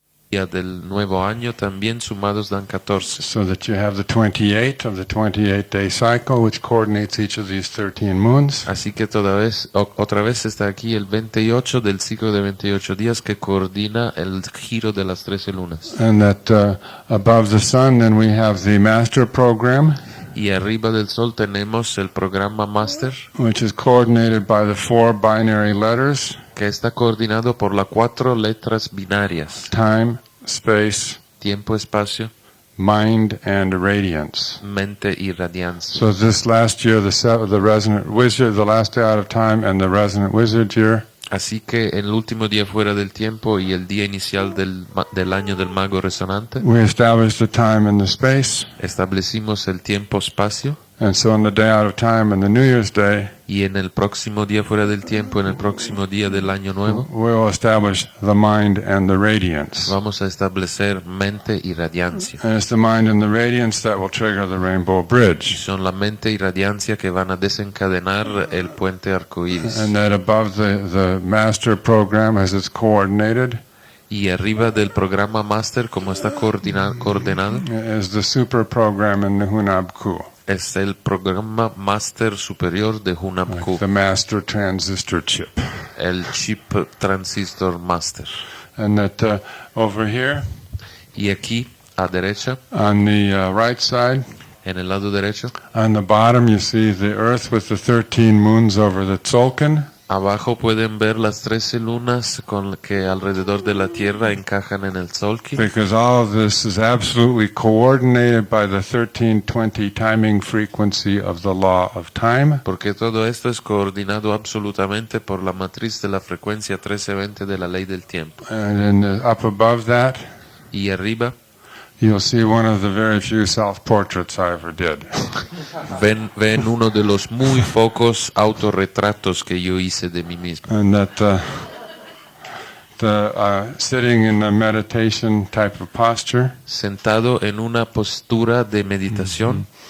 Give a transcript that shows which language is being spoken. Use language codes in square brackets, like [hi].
[es] del nuevo año también sumados dan 14. [en] So that you have the 28 of the 28-day cycle, which coordinates each of these 13 moons. [es] Así que otra vez está aquí el 28 del ciclo de 28 días que coordina el giro de las 13 lunas. [en] And that above the sun, then we have the master program, [es] Y arriba del sol tenemos el programa Master, [en] which is coordinated by the 4 binary letters: [es] que está coordinado por las 4 letras binarias: [en] time, space, [es] tiempo, espacio, [en] mind, and radiance. [es] mente y radiancia. [en] So this last year, the resonant wizard, the last day out of time, and the resonant wizard year, [es] Así que el último día fuera del tiempo y el día inicial del año del mago resonante, [en] we established the time and the space. [es] establecimos el tiempo-espacio, [en] And so on the day out of time and the New Year's Day, [es] y en el próximo día fuera del tiempo, en el próximo día del año nuevo, [en] we will establish the mind and the radiance. [es] vamos a establecer mente y radiancia. [en] And it's the mind and the radiance that will trigger the rainbow [es] Y [en] bridge. [es] son la mente y radiancia que van a desencadenar el puente arcoíris. [en] And that above the master program, as it's coordinated, [es] Y arriba del programa Master, como está coordenado, [en] is the super program in the Hunabku, [es] es el programa Master superior de Hunabku, [en] the master transistor chip. [es] el chip transistor Master. [en] And that over here, [es] Y aquí, a derecha, [en] on the right side, [es] en el lado derecho, [en] on the bottom, you see the earth with the 13 moons over the Tzolk'in. [es] abajo pueden ver las 13 lunas con que alrededor de la Tierra encajan en el Tzolk'in, [en] Because all of this is absolutely coordinated by the 1320 timing frequency of the law of time. [es] porque todo esto es coordinado absolutamente por la matriz de la frecuencia 1320 de la ley del tiempo. [en] And up above that, [es] Y arriba [en] you'll see one of the very few self-portraits I ever did. [es] ven uno de los muy pocos autorretratos que yo hice de mí mismo. [en] And that sitting in a meditation type of posture [es] Sentado en una postura de meditación,